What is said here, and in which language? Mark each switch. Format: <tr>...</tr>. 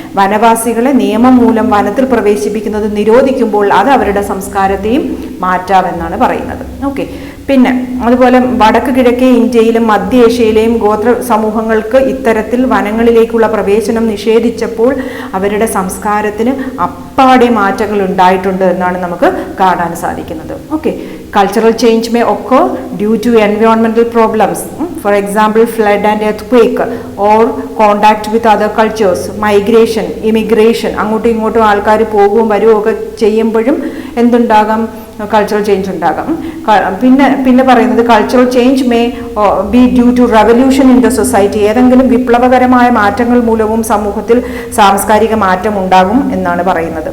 <ml>വനവാസികളെ നിയമം മൂലം വനത്തിൽ പ്രവേശിപ്പിക്കുന്നത് നിരോധിക്കുമ്പോൾ അത് അവരുടെ സംസ്കാരത്തെയും മാറ്റാമെന്നാണ് പറയുന്നത്. ഓക്കെ, പിന്നെ അതുപോലെ വടക്ക് കിഴക്കേ ഇന്ത്യയിലും മധ്യ ഏഷ്യയിലെയും ഗോത്ര സമൂഹങ്ങൾക്ക് ഇത്തരത്തിൽ വനങ്ങളിലേക്കുള്ള പ്രവേശനം നിഷേധിച്ചപ്പോൾ അവരുടെ സംസ്കാരത്തിന് അപ്പാടെ മാറ്റങ്ങൾ ഉണ്ടായിട്ടുണ്ട് എന്നാണ് നമുക്ക് കാണാൻ സാധിക്കുന്നത്.</ml> <en>Okay, cultural change may occur due to environmental problems, for example flood and earthquake, or contact with other cultures, migration, immigration.</en> <ml>അങ്ങോട്ടും ഇങ്ങോട്ടും ആൾക്കാർ പോകുകയും വരികയൊക്കെ ചെയ്യുമ്പോഴും എന്തുണ്ടാകാം? കൾച്ചറൽ ചേഞ്ച് ഉണ്ടാകാം.</ml> <en>പിന്നെ പറയുന്നത് cultural change may be due to revolution in the society.</en> <ml>ഏതെങ്കിലും വിപ്ലവകരമായ മാറ്റങ്ങൾ മൂലവും സമൂഹത്തിൽ സാംസ്കാരിക മാറ്റം ഉണ്ടാകും എന്നാണ് പറയുന്നത്.</ml>